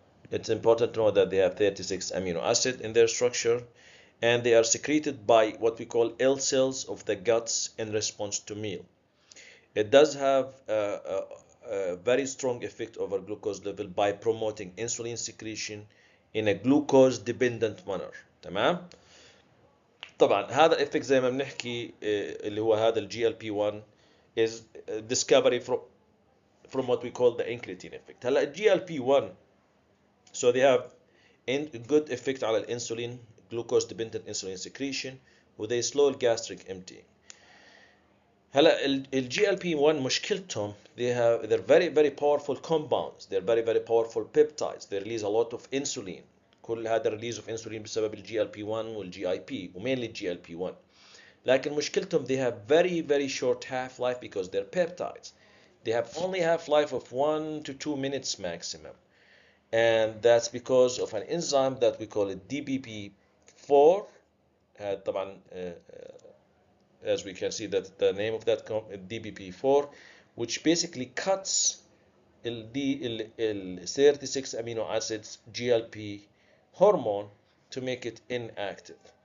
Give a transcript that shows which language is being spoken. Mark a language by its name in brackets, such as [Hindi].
[English] It's important to know that they have 36 amino acid in their structure, and they are secreted by what we call L cells of the guts in response to meal. It does have a very strong effect over glucose level by promoting insulin secretion in a glucose dependent manner. [Arabic] تمام؟ طبعا هذا الافكت زي ما بنحكي اللي هو هذا الجي ال بي 1 [English] is discovery from what we call the incretin effect. [Arabic] هلا الجي ال بي 1 [English] so they have good effect على الانسولين glucose dependent insulin secretion و they slow gastric emptying. [Arabic] هلا الجي ال بي 1 مشكلتهم [English] they're very powerful compounds, they're very powerful peptides, they release a lot of insulin. [Arabic] كل هذا الريليز اوف انسولين بسبب الجي ال بي 1 والجي اي بي ومينلي الجي ال بي 1. لكن مشكلتهم [English] they have very short half life because they're peptides. They have only half life of 1 to 2 minutes maximum, and that's because of an enzyme that we call it DPP4. طبعا as we can see that the name of that DPP4, which basically cuts the 36 amino acids GLP hormone to make it inactive.